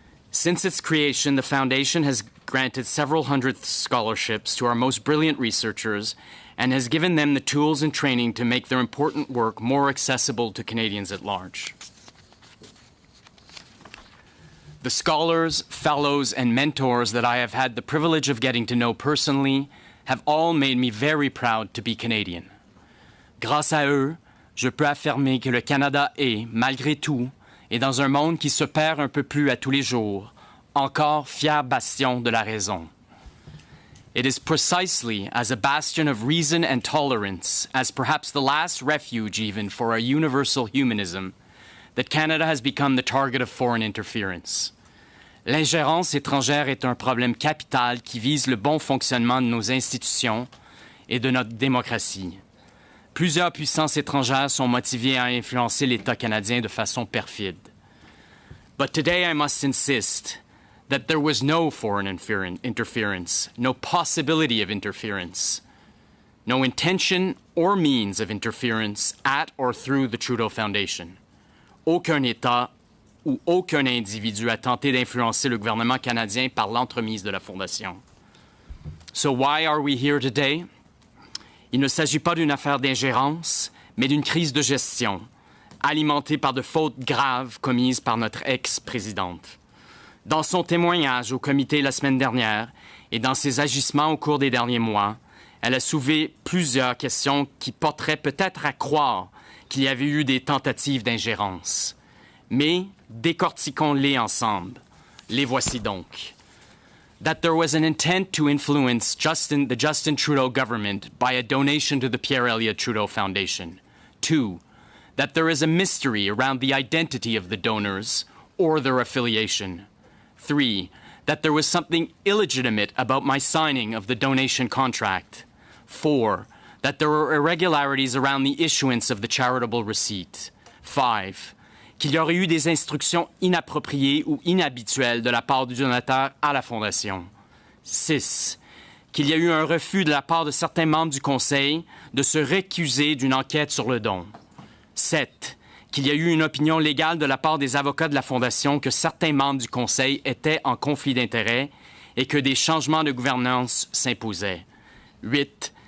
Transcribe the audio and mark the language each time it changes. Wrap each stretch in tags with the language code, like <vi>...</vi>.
<en>Since its creation, the Foundation has granted several hundred scholarships to our most brilliant researchers and has given them the tools and training to make their important work more accessible to Canadians at large. The scholars, fellows, and mentors that I have had the privilege of getting to know personally have all made me very proud to be Canadian.</en> <fr>Grâce à eux, je peux affirmer que le Canada est, malgré tout, et dans un monde qui se perd un peu plus à tous les jours, encore fier bastion de la raison.</fr> <en>It is precisely as a bastion of reason and tolerance, as perhaps the last refuge even for a universal humanism, that Canada has become the target of foreign interference.</en> <fr>L'ingérence étrangère est un problème capital qui vise le bon fonctionnement de nos institutions et de notre démocratie. Plusieurs puissances étrangères sont motivées à influencer l'État canadien de façon perfide.</fr> <en>But today I must insist that there was no foreign interference, no possibility of interference, no intention or means of interference at or through the Trudeau Foundation.</en> <fr>Aucun État ou aucun individu a tenté d'influencer le gouvernement canadien par l'entremise de la Fondation.</fr> <en>So why are we here today?</en> <fr>Il ne s'agit pas d'une affaire d'ingérence, mais d'une crise de gestion, alimentée par de fautes graves commises par notre ex-présidente. Dans son témoignage au comité la semaine dernière et dans ses agissements au cours des derniers mois, elle a soulevé plusieurs questions qui porteraient peut-être à croire qu'il y avait eu des tentatives d'ingérence. Mais décortiquons-les ensemble. Les voici donc.</fr> <en>That there was an intent to influence the Justin Trudeau government by a donation to the Pierre Elliott Trudeau Foundation. 2. That there is a mystery around the identity of the donors or their affiliation. 3. That there was something illegitimate about my signing of the donation contract. 4. That there were irregularities around the issuance of the charitable receipt. 5.</en> <fr>Qu'il y aurait eu des instructions inappropriées ou inhabituelles de la part du donateur à la Fondation. 6. Qu'il y a eu un refus de la part de certains membres du Conseil de se récuser d'une enquête sur le don. 7. Qu'il y a eu une opinion légale de la part des avocats de la Fondation que certains membres du Conseil étaient en conflit d'intérêts et que des changements de gouvernance s'imposaient. 8.</fr>